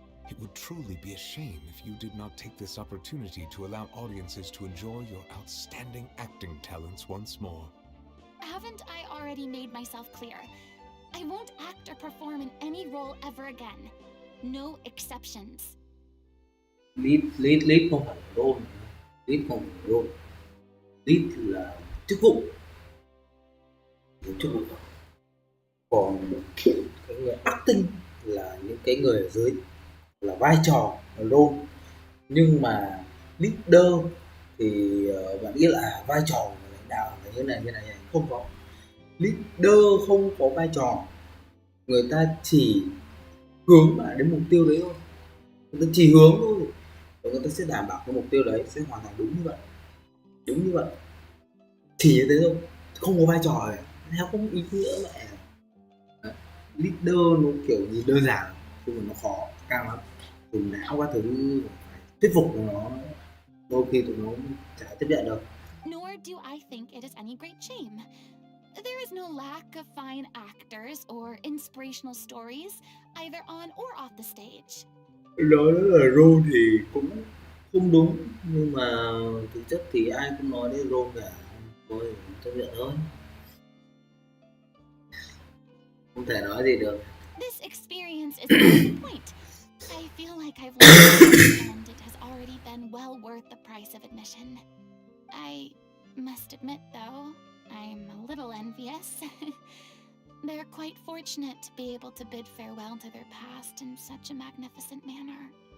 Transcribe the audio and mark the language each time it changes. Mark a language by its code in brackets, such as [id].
[en] It would truly be a shame if you did not take this opportunity to allow audiences to enjoy your outstanding acting talents once more. Haven't I already made myself clear? I won't act or perform in any role ever again. No exceptions. [vi] Lead không phải là role, lead không phải là role, lead là chức vụ, chức vụ. Còn cái người acting là những cái người ở dưới, là vai trò, là role. Nhưng mà leader thì bạn nghĩ là vai trò của lãnh đạo là như này, không có. Leader không có vai trò, người ta chỉ hướng bạn đến mục tiêu đấy thôi, người ta chỉ hướng thôi, và người ta sẽ đảm bảo cái mục tiêu đấy sẽ hoàn thành đúng như vậy, chỉ như thế thôi, không có vai trò này, theo không ý nghĩa mẹ. Leader nó kiểu nhìn đơn giản nhưng mà nó khó, cao lắm, dùng não các thứ, phải thuyết phục nó, đôi khi tụi nó chả chấp nhận được. [en] Nor do I think it is any great shame. There is no lack of fine actors or inspirational stories, either on or off the stage. [vi] Nói là role thì cũng không đúng, nhưng mà thực chất thì ai cũng nói đến role cả, thôi chấp nhận thôi, không thể nói gì được. [en] This experience is not the point. I feel like I've learned and it has already been well worth the price of admission. I must admit, though, I'm a little envious. They're quite fortunate to be able to bid farewell to their past in such a magnificent manner.